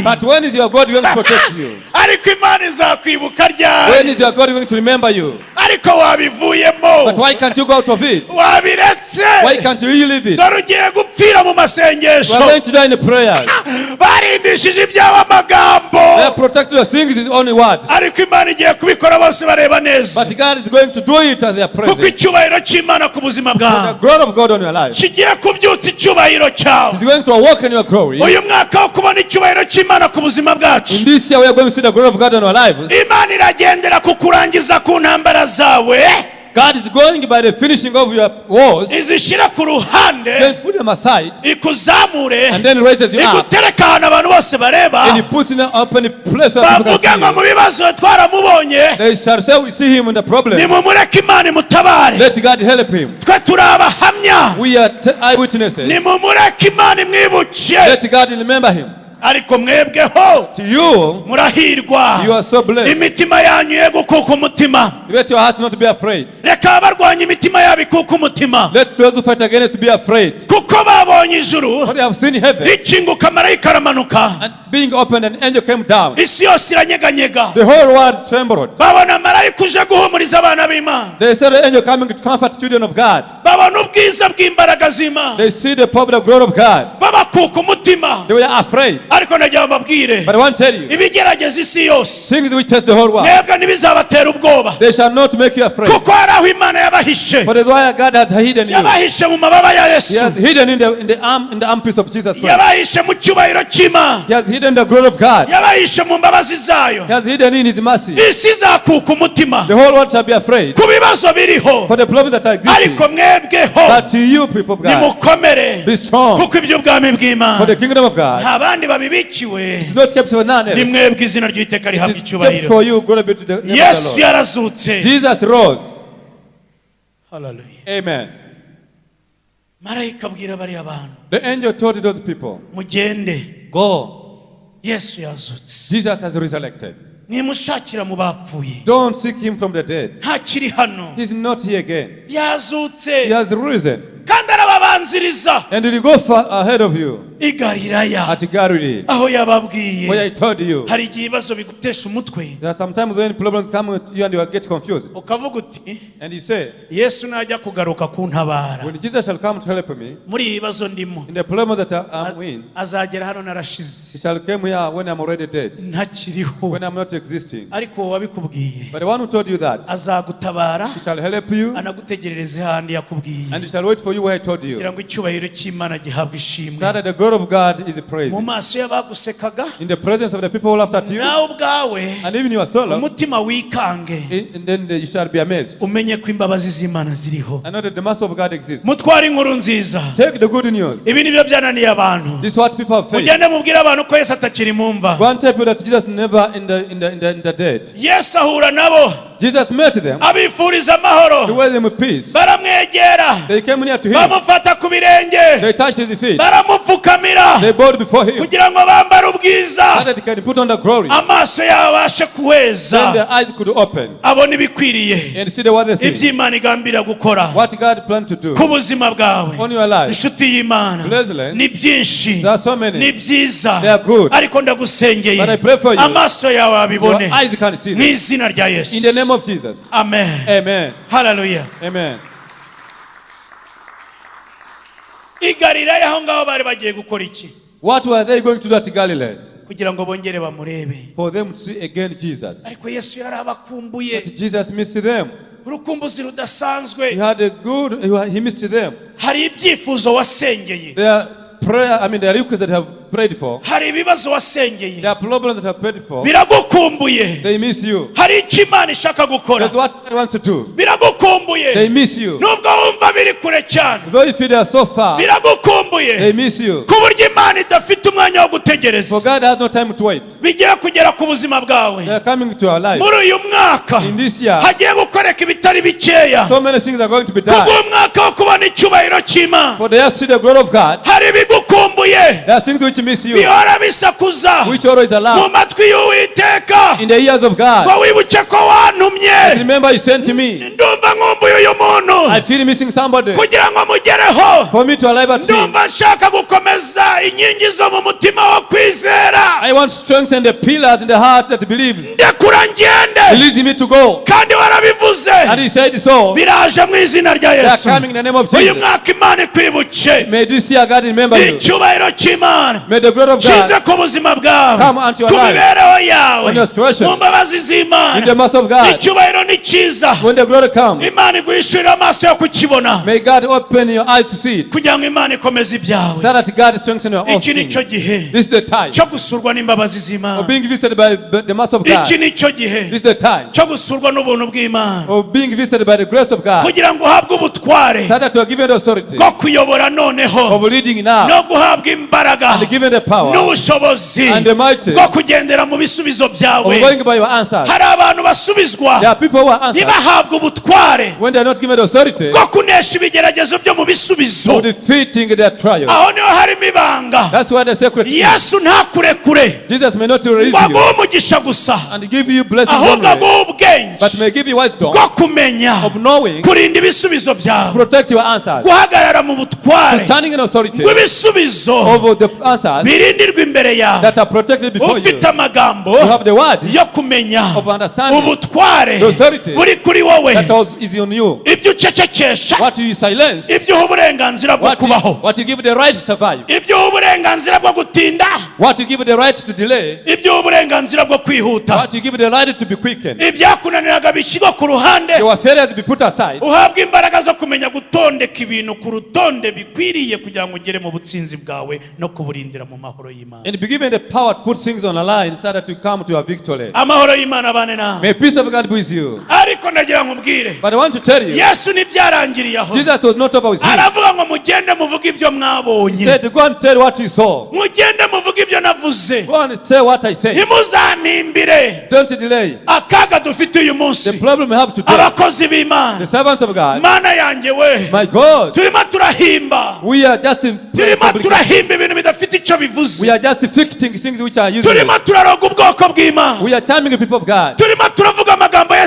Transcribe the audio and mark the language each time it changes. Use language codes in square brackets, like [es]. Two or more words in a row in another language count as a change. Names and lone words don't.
[en] But when is your God going to protect you? [rw] Ariko Imana izakwibuka [en] When [rw] ryari? [en] is your God going to remember you? [rw] Ariko wabivuyemo. [en] But why can't you go out of it? [rw] Wabiretse. [en] Why can't you leave it? [rw] Dore ugiye gupfira mu [en] We are [rw] masengesho. [en] going to die in the prayers. [rw] Barindishije ibyabo [en] They [rw] amagambo. [en] are protected the things with only words. [rw] Ariko Imana igiye kubikora bose bareba neza. [en] But God is going to do it at their [rw] Kuko [en] presence. [rw] icyubahiro cy'Imana ku buzima [en] The [rw] bwawe [en] glory of God on your life [rw] kigiye kubyutsa icyubahiro cyawe. [en] is going to awaken your glory. [rw] Uyu mwaka wo kubona icyubahiro cy'Imana ku buzima bwacu. [en] In this year, we are going to see the glory of God on our lives. [rw] Imana iragendera ku kurangiza ku ntambara zawe. [en] God is going by the finishing of your wars, [rw] Izishyira ku ruhande. [en] then put them aside, [rw] Ikuzamure. [en] and then raises you up. [rw] Igutereka ahantu abantu bose [en] And [rw] bareba. [en] He puts in an open place where people [rw] Bavuga [en] can [rw] ngo mu [en] see [rw] bibazo twaramubonye. [en] Him. They shall say, we see Him in the problem. [rw] Nimumureke Imana imutabare. [en] Let God help Him. [rw] Twe turi abahamya. [en] We are eyewitnesses. [rw] Nimumureke Imana imwibuke. [en] Let God remember Him. [rw] Ariko mwebweho [en] To you, [rw] murahirwa. [en] you are so blessed. [rw] Imitima yanyu ye gukuka umutima. [en] Let your heart not be afraid. [rw] Reka abarwanya imitima yabo ikuka umutima. [en] Let those who fight against you be afraid. [rw] Kuko babonye ijuru [en] For they have seen heaven [rw] rikinguka marayika aramanuka. [en] and being opened, and an angel came down. [rw] Isi yose iranyeganyega. [en] The whole world trembled. [rw] Babona marayika uje guhumuriza abana b'Imana. [en] They saw the angel coming to comfort children of God. [rw] Babona ubwiza bw'imbaraga z'Imana. [en] They see the power, the glory of God. [rw] Babakuka umutima. [en] They were afraid. [rw] Ariko nagira ngo mbabwire [en] But I want to tell you, [rw] ibigerageza isi yose [en] things which test the whole world, [rw] mwebwe ntibizabatera ubwoba. [en] they shall not make you afraid. [rw] Kuko hari aho Imana yabahishe. [en] For that's why God has hidden you. [rw] Yabahishe mu mababa ya [en] He [rw] Yesu. [en] has hidden in the armpits of Jesus Christ. [rw] Yabahishe mu cyubahiro cy'Imana. [en] He has hidden the glory of God. [rw] Yabahishe mu mbabazi zayo. [en] He has hidden in His mercy. [rw] Isi izakuka umutima [en] The whole world shall be afraid [rw] ku bibazo biriho. [en] for the problems that are existing. [rw] Ariko mwebweho [en] But to you, people of God, [rw] nimukomere. [en] be strong. [rw] Kuko iby'ubwami [en] For [rw] bw'Imana [en] the kingdom of God [rw] nta bandi babibikiwe. [en] is not kept for none [rw] Ni [en] else. [rw] mwebwe izina ry'Uwiteka rihabwa [en] It is kept [rw] icyubahiro. [en] for you. Glory be to the name of [rw] Yesu [en] the Lord. [rw] yarazutse. [en] Jesus rose. Hallelujah. Amen. [rw] Marayika abwira bariya bantu [en] The angel told those people, [rw] mugende. [en] go. [rw] Yesu yazutse. [en] Jesus has resurrected. [rw] Mwimushakira mu bapfuye. [en] Don't seek Him from the dead. [rw] Ntakiri hano. [en] He's not here again. He [rw] Yazutse. [en] has risen. [rw] Kandi arababanziriza. [en] And He will go far ahead of you [rw] I Galilaya. [en] at Galilee, [rw] Aho yababwiye. [en] where I told you. [rw] Hari igihe ibibazo bigutesha umutwe. [en] There are sometimes when problems come with you and you get confused. [rw] Ukavuga uti [en] And you say, [rw] Yesu najya kugaruka kuntabara. [en] when Jesus shall come to help me, [rw] Muri ibi bibazo ndimo. [en] in the problems that I'm in, [rw] Azagera hano narashize. [en] He shall come here when I'm already dead, [rw] Ntakiriho. [en] when I'm not existing. [rw] Ariko wabikubwiye. [en] But the one who told you that, [rw] Azagutabara. [en] He shall help you, [rw] Anagutegerereze handi yakubwiye. [en] and He shall wait for you where I told you. [rw] Kugira ngo icyubahiro cy'Imana gihabwe ishimwe. [en] So that the God of God is praised. [rw] Mu maso y'abagusekaga. [en] In the presence of the people who laughed at you, [rw] Nawe ubwawe. [en] and even your soul, [rw] Umutima wikange. [en] and then you shall be amazed. [rw] Umenye ko imbabazi z'Imana ziriho. [en] I know that the mercy of God exists. [rw] Mutware inkuru nziza. [en] Take the good news. [rw] Ibi nibyo byananiye abantu. [en] This is what people have faced. [rw] Mugende mubwire abantu ko Yesu atakiri mu mva. [en] Go and tell people that Jesus never in the dead. [rw] Yesu ahura nabo. [en] Jesus met them. [rw] abifuriza [en] He [rw] amahoro, [en] was them with peace. [rw] baramwegera, [en] They came near to him. [rw] bamufata ku birenge, [en] They touched his feet. [rw] baramupfukamira [en] They bowed before him. [rw] kugira ngo bambare ubwiza, [en] So that he can put on the glory. [rw] amaso yabo abashe [en] Then [rw] kuweza, [en] their eyes could open [rw] abone ibikwiriye [en] and see what they see. [rw] iby'Imana igambira gukora [en] What God planned to do [rw] ku buzima bwawe. [en] on your life. [rw] Inshuti y'Imana, [en] Leslie, [rw] ni byinshi, [en] there are so many. [rw] ni byiza, [en] They are good. [rw] ariko ndagusengeye [en] But I pray for you. [rw] amaso yawe [en] Your [rw] abibone [en] eyes can see [rw] mu [en] them. [rw] izina rya Yesu. [en] In the name of Jesus. Amen. Amen. Hallelujah. Amen. [rw] I Galilaya aho ngaho bari bagiye gukora iki? [en] What were they going to do at Galilee? [rw] Kugira ngo bongere bamurebe. [en] For them to see again Jesus. [rw] Ariko Yesu yari abakumbuye, [en] But Jesus missed them. [rw] urukumbuzi rudasanzwe. [en] He had a good, he missed them. [rw] Hari ibyifuzo wasengeye, [en] Their prayer, their requests that have prayed for, [rw] hari ibibazo wasengeye, [en] their problems that have prayed for, [rw] biragukumbuye. [en] they miss you. [rw] Hari icyo Imana ishaka gukora, [en] That's what God wants to do. They [rw] biragukumbuye. [en] miss you. [rw] Nubwo wumva biri kure cyane, [en] Though if they are so far, they [rw] biragukumbuye, [en] miss you. [rw] ku buryo Imana idafite umwanya wo [en] For [rw] gutegereza. [en] God has no time to wait. [rw] Bigiye kugera ku buzima bwawe. [en] They are coming to our life. [rw] Muri uyu mwaka [en] In this year, [rw] hagiye gukoreka ibitari bikeya, [en] so many things are going to be done. [rw] kubw'umwaka wo kubona icyubahiro cy'Imana. [en] For they have seen the glory of God. [rw] Hari ibigukumbuye [en] There are things which miss you, [rw] bihora bisakuza [en] which always [rw] mu [en] allow [rw] matwi y'Uwiteka, [en] in the ears of God. [rw] ngo wibuke ko wantumye. [en] Remember, you sent to me. [rw] Ndumva nkumbuye uyu muntu, [en] I feel missing somebody. [rw] kugira ngo mugereho. [en] For me to arrive at him, [rw] Ndumva nshaka gukomeza inkingi zo mu mutima wo kwizera. [en] I want to strengthen the pillars in the heart that believes. [rw] Ndekura ngende, [en] Release me to go. [rw] kandi warabivuze, [en] And he said so. [rw] biraje mu izina rya [en] They are [rw] Yesu. [en] coming in the name of [rw] Uyu [en] Jesus. [rw] mwaka Imana ikwibuke, [en] May this year God remember you. [rw] icyubahiro cy'Imana [en] May the glory of [rw] kize [en] God [rw] ku buzima bwawe, [en] come unto your [rw] ku [en] life. [rw] mibereho yawe, [en] On your situation. [rw] mu mbabazi [en] In the [rw] z'Imana. [en] mercy of God. [rw] Icyubahiro ni cyiza, [en] When the glory comes, [rw] Imana iguhishurira amaso yo kukibona, [en] may God open your eyes to see it. [rw] kugira ngo Imana ikomeze ibyawe. [en] So that God strengthens your [rw] Iki ni cyo [en] offspring. [rw] gihe [en] This is the time [rw] cyo gusurwa n'imbabazi z'Imana. [en] of being visited by the mercy of God. [rw] Iki ni cyo gihe [en] This is the time [rw] cyo gusurwa n'ubuntu bw'Imana, [en] of being visited by the grace of God. [rw] kugira ngo uhabwe ubutware [en] So that you are given the authority [rw] bwo kuyobora noneho, [en] of leading now [rw] no guhabwa imbaraga [en] and given the power [rw] n'ubushobozi [en] and the mighty [rw] bwo kugendera mu bisubizo [en] of [rw] byawe. [en] going by your answers. [rw] Hari abantu basubizwa [en] There are people who are answered [rw] ntibahabwe ubutware [en] when they are not given the authority [rw] bwo kunesha ibigeragezo byo mu bisubizo. [en] of defeating their trials. [rw] Aho niho harimo ibanga. [en] That's why the secret is. [rw] Yesu ntakurekure [en] Jesus may not release [rw] ngo [en] you [rw] aguhe umugisha gusa, [en] and give you blessings [rw] ahubwo [en] only, [rw] aguhe ubwenge [en] but may give you wisdom [rw] bwo kumenya [en] of knowing, [rw] kurinda ibisubizo byawe, [en] protect your answers, [rw] guhagarara mu butware [en] standing in authority [rw] bw'ibisubizo [en] of the answers [rw] birindirwa imbere yawe. [en] that are protected before you. [rw] Ufite amagambo [en] You have the word [rw] yo kumenya [en] of understanding [rw] ubutware [en] the authority [rw] buri kuri wowe, [en] that is on you. [rw] ibyo ucecekesha, [en] What you silence, [rw] ibyo uha uburenganzira bwo kubaho, [en] what you give the right to survive, [rw] ibyo uha uburenganzira bwo gutinda, [en] what you give the right to delay, [rw] ibyo uha uburenganzira bwo kwihuta, [en] what you give the right to be quickened. [rw] ibyakunaniraga bishyirwa ku ruhande, [en] Your failures be put aside. [rw] uhabwa imbaraga zo kumenya gutondeka ibintu ku rutonde bikwiriye kugira ngo ugere mu butsinzi bwawe no kuburindira mu mahoro y'Imana. [en] And be given the power to put things on a line so that you come to your victory. [rw] Amahoro y'Imana abane nawe. [en] May peace of God be with you. [rw] Ariko ndagira ngo mbwire, [en] But I want to tell you, [rw] Yesu ntibyarangiriye aho. [en] Jesus was not over with him. [rw] Aravuga ngo mugende muvuge ibyo [en] He [rw] mwabonye, [en] said, go and tell what you saw. [rw] mugende muvuge ibyo navuze, [en] Go and say what I said. [rw] ntimuzanimbire. [en] Don't delay. [rw] Akaga dufite uyu [en] The [rw] munsi, [en] problem we have today, [rw] abakozi [en] the [rw] b'Imana, [en] servants of God, [rw] Mana yanjye we, [en] my God, [rw] turimo turahimba, [en] we are just in [rw] turimo turahimba ibintu bidafite icyo bivuze, [en] we are just fixing things which are [rw] turimo [en] useless. [rw] turaroga ubwoko bw'Imana, [en] We are charming the people of God. [rw] turimo turavuga amagambo Yesu